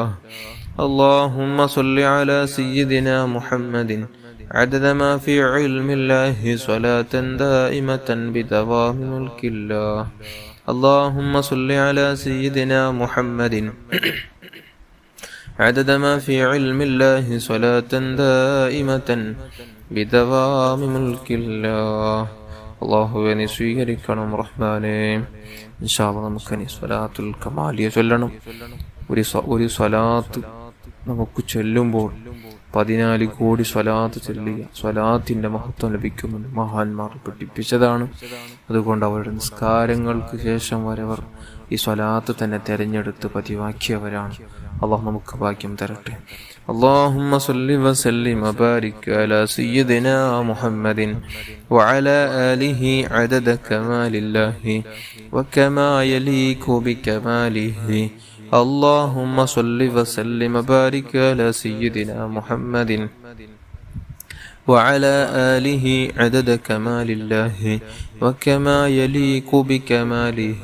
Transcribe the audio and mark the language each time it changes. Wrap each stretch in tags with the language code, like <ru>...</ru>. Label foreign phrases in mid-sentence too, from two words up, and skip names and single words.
<ar>اللهم صل على سيدنا محمد عدد ما في علم الله صلاة دائمة بدوام ملك الله. اللهم صل على سيدنا محمد عدد ما في علم الله صلاة دائمة بدوام ملك الله.</ar> <ml>അല്ലാഹുവേ നീ സ്വീകരിക്കണം റഹ്മാനേ.</ml> <ar>إن شاء الله</ar> <ml>നമുക്കിനി സ്വലാത്തുൽ കമാലിയ ചൊല്ലണം. ഒരു സ്വലാത്ത് നമുക്ക് ചൊല്ലുമ്പോൾ 14 കോടി സ്വലാത്ത് ചൊല്ലിയ സ്വലാത്തിന്റെ മഹത്വം ലഭിക്കുമെന്ന് മഹാന്മാർ പഠിപ്പിച്ചതാണ്. അതുകൊണ്ട് അവരുടെ നിസ്കാരങ്ങൾക്ക് ശേഷം വരവർ ഈ സ്വലാത്ത് തന്നെ തെരഞ്ഞെടുത്ത് പതിവാക്കിയവരാണ്. അല്ലാഹു നമുക്ക് ഭാഗ്യം തരട്ടെ.</ml> <ar>اللهم صل وسلم وبارك على سيدنا محمد وعلى آله عدد كمال الله وكما يليق بكماله. اللهم صل وسلم وبارك على سيدنا محمد وعلى آله عدد كمال الله وكما يليق بكماله.</ar>